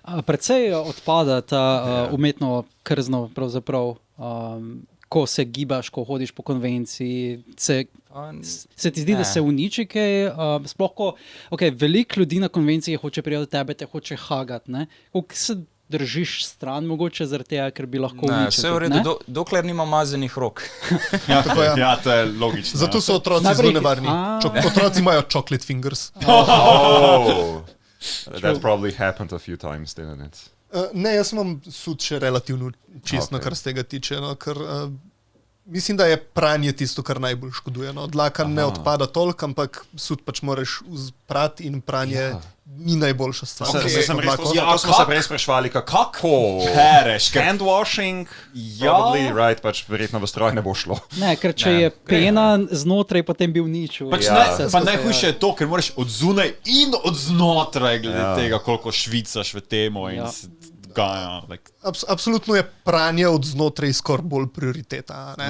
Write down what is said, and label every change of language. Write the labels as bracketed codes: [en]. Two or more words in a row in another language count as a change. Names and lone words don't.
[sl] Precej odpada ta umetno krzno, pravzaprav, ko se gibaš, ko hodiš po konvenciji, se ti zdi, da se uniči kaj, sploh ko, veliko ljudi na konvenciji hoče prijeti tebe, te hoče hagati, ne? Koliko se držiš stran, mogoče zaradi tega, ker bi lahko uničil. Vse v redu, dokler nima mazenih rok. Ja, to je logično. Zato so otroci zelo nevarni. Otroci imajo [en] chocolate fingers. That probably happened a few times, didn't it? [sl] Ne, jaz imam sud še relativno čisto, kar z tega tiče, no, ker mislim, da je pranje tisto, kar najbolj škoduje. No. Dlaka ne odpada toliko, ampak sud pač moraš prati in pranje ni najboljša stvar. To smo se prej sprašvali, kako pereš, handwashing, [en] probably, right, [sl] pač verjetno v stroj ne bo šlo. Ne, ker če je pena znotraj, potem bi uničil. Pa najhujše je to, ker moraš od zunaj in od znotraj glede tega, koliko švicaš v temo in Absolutno je pranje od znotraj skoraj bolj prioriteta, ne?